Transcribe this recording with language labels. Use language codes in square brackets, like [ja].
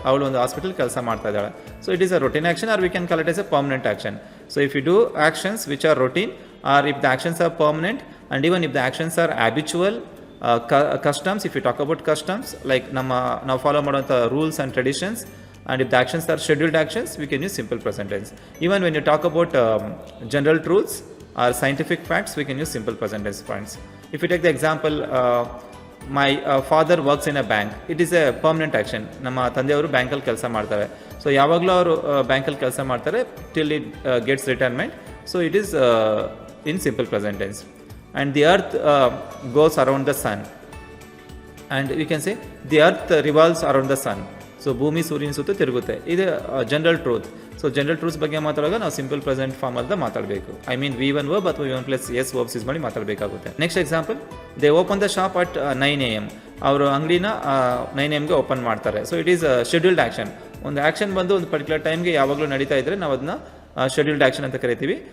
[kn] ಅವಳು ಒಂದು ಹಾಸ್ಪಿಟಲ್ ಕೆಲಸ ಮಾಡ್ತಾ ಇದ್ದಾಳೆ. [en] So it is a routine action or we can call it as a permanent action. So if you do actions which are routine or if the actions are permanent and even if the actions are habitual, customs, if you talk about customs like [kn] ನಾವು follow ಮಾಡುವಂಥ rules [en] And traditions, and if the actions are scheduled actions we can use simple present tense. Even when you talk about general truths or scientific facts we can use simple present tense points. If you take the example my father works in a bank, it is a permanent action. [kn] ನಮ್ಮ ತಂದೆಯವರು ಬ್ಯಾಂಕಲ್ಲಿ ಕೆಲಸ ಮಾಡ್ತಾರೆ. So ಯಾವಾಗಲೂ ಅವರು ಬ್ಯಾಂಕಲ್ಲಿ ಕೆಲಸ ಮಾಡ್ತಾರೆ [en] till it gets retirement. So it is in simple present tense. And the earth goes around the sun, and we can say the earth revolves around the sun. [kn] So ಭೂಮಿ ಸೂರ್ಯನ ಸುತ್ತ ತಿರುಗುತ್ತೆ. ಇದು general truth. So general truths ಬಗ್ಗೆ ಮಾತಾಡುವಾಗ ನಾವು simple present form ಅಂತ ಮಾತಾಡಬೇಕು. I mean V1 verb ಅಥವಾ V1 plus S verbs use ಮಾಡಿ ಮಾತಾಡಬೇಕಾಗುತ್ತೆ. [en] Next example, they open the shop at 9 AM. [kn] ಅವರು ಅಂಗಡಿನ 9 AM ಓಪನ್ ಮಾಡ್ತಾರೆ. [en] So it is scheduled action. [kn] ಒಂದು ಆ್ಯಕ್ಷನ್ ಬಂದು ಒಂದು ಪರ್ಟಿಕ್ಯುಲರ್ ಟೈಮ್ಗೆ ಯಾವಾಗಲೂ ನಡೀತಾ ಇದ್ದರೆ ನಾವು ಅದನ್ನ ಶೆಡ್ಯೂಲ್ಡ್ ಆ್ಯಕ್ಷನ್ ಅಂತ ಕರಿತೀವಿ.